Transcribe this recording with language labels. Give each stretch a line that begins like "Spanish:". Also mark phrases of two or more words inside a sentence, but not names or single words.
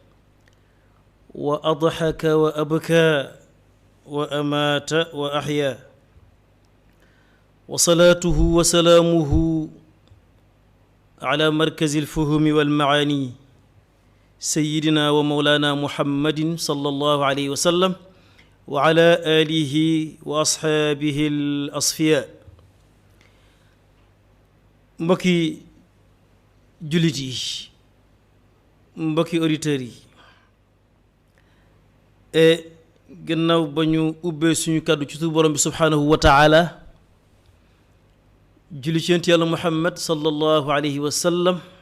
Arabic: وأضحك وأبكى وأمات وأحيا وصلاته وسلامه على مركز الفهم والمعاني سيدنا ومولانا محمد صلى الله عليه وسلم وعلى آله وأصحابه الأصفياء
Wolof: mbokki jullit yi mbokki auditeurs yi gannaaw ba ñu ubbee suñu kàddu ci tur borom bi
Arabic: سبحانه وتعالى
Wolof: julli ci yonent yàlla Muhammad
Arabic: صلى الله عليه وسلم